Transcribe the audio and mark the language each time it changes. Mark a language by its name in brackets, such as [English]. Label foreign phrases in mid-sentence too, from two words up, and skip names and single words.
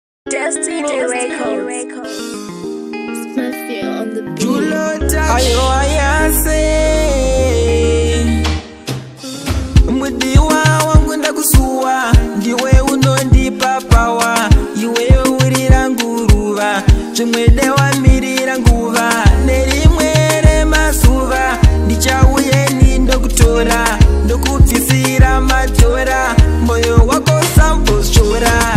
[English] Destiny Destiny Records. Records. Smurfy on the beat. Ayo, ayase. [Shona] Mudiwa wangu ndakusuwa, ndiwe unondipa pawa, iwe uri rangu ruva, zvimwe dewa mirira nguva, nerimwe remazuva, ndichauye ni ndokutora, ndokubvisira matora, moyo wako sambozvora.